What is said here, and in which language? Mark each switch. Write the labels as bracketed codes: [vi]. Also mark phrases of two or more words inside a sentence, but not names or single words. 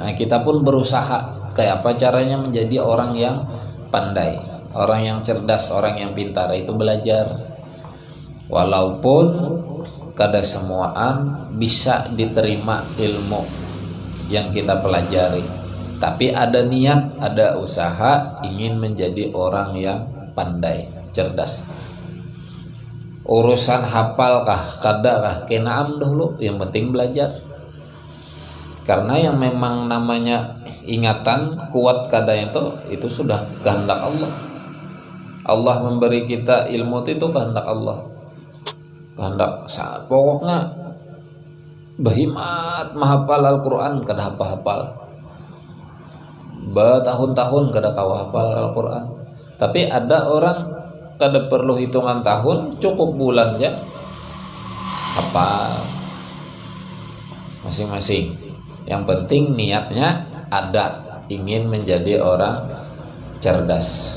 [id] Nah, kita pun berusaha kayak apa caranya menjadi orang yang pandai, orang yang cerdas, orang yang pintar. Itu belajar. Walaupun kada semuaan bisa diterima ilmu yang kita pelajari, tapi ada niat, ada usaha ingin menjadi orang yang pandai, cerdas. [bjn] Urusan hafal kah, kada kah, kenaam dulu, yang penting belajar. [id] Karena yang memang namanya ingatan kuat kada itu sudah kehendak Allah. Allah memberi kita ilmu itu kehendak Allah. Kehendak pokoknya berhimat menghafal Al-Quran kada hafal-hafal, bertahun-tahun [bjn] kada kawa hafal [id] Al-Quran. Tapi ada orang kada perlu hitungan tahun, cukup bulan aja hafal masing-masing. Yang penting niatnya ada, ingin menjadi orang cerdas.